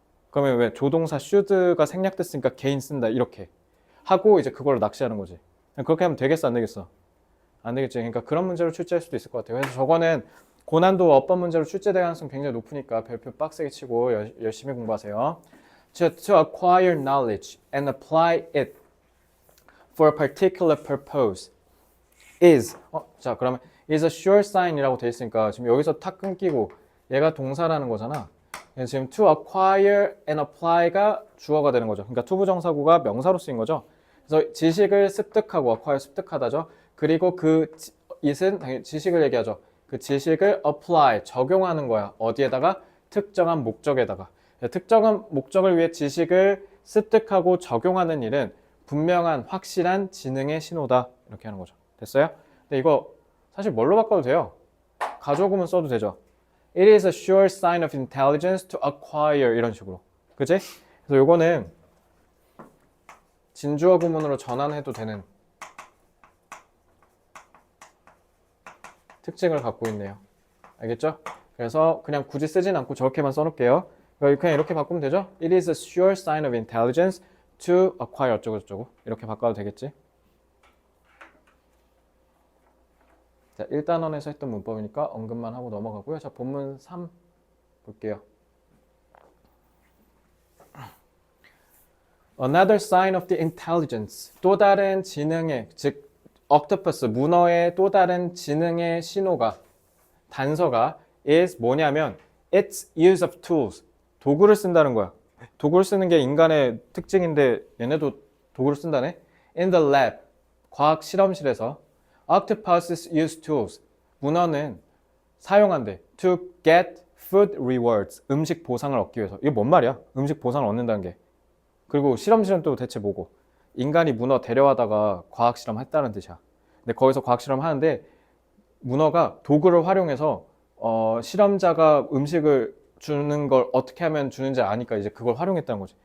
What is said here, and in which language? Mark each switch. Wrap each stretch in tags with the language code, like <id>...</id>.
<ko>그러면 왜 조동사 should가 생략됐으니까 개인 쓴다 이렇게 하고 이제 그걸 낚시하는 거지. 그렇게 하면 되겠어 안 되겠어? 안 되겠지. 그러니까 그런 문제로 출제할 수도 있을 것 같아요. 그래서 저거는 고난도 어법 문제로 출제될 가능성 굉장히 높으니까 별표 빡세게 치고 열심히 공부하세요.</ko> <en>To acquire knowledge and apply it for a particular purpose is</en> <ko>자 그러면</ko> <en>is a sure sign이라고</en> <ko>돼 있으니까 지금 여기서 탁 끊기고 얘가 동사라는 거잖아. 지금</ko> <en>to acquire and apply</en> <ko>가 주어가 되는 거죠. 그러니까 투부정사구가 명사로 쓰인 거죠. 그래서 지식을 습득하고 acquire 습득하다죠. 그리고 그 it은 당연히 지식을 얘기하죠. 그 지식을 apply 적용하는 거야. 어디에다가? 특정한 목적에다가. 특정한 목적을 위해 지식을 습득하고 적용하는 일은 분명한 확실한 지능의 신호다. 이렇게 하는 거죠. 됐어요? 근데 이거 사실 뭘로 바꿔도 돼요. 가져오면 써도 되죠.</ko> <en>It is a sure sign of intelligence to acquire</en> <ko>이런 식으로. 그치? 그래서 요거는 진주어 구문으로 전환해도 되는 특징을 갖고 있네요. 알겠죠? 그래서 그냥 굳이 쓰진 않고 저렇게만 써놓을게요. 그냥 이렇게 바꾸면 되죠?</ko> <en>It is a sure sign of intelligence to acquire</en> <ko>어쩌고저쩌고 이렇게 바꿔도 되겠지? 자, 1단원에서 했던 문법이니까 언급만 하고 넘어가고요. 자, 본문 3 볼게요.</ko> <en>Another sign of the intelligence.</en> <ko>또 다른 지능의, 즉 octopus, 문어의 또 다른 지능의 신호가, 단서가 is 뭐냐면</ko> <en>its use of tools.</en> <ko>도구를 쓴다는 거야. 도구를 쓰는 게 인간의 특징인데 얘네도 도구를 쓴다네.</ko> <en>In the lab,</en> <ko>과학 실험실에서</ko> <en>octopuses use tools.</en> <ko>문어는 사용한대.</ko> <en>To get food rewards.</en> <ko>음식 보상을 얻기 위해서. 이게 뭔 말이야? 음식 보상을 얻는다는 게. 그리고 실험실은 또 대체 뭐고? 인간이 문어 데려와다가 과학 실험 했다는 뜻이야. 근데 거기서 과학 실험 하는데 문어가 도구를 활용해서 실험자가 음식을 주는 걸 어떻게 하면 주는지 아니까 이제 그걸 활용했다는 거지.</ko>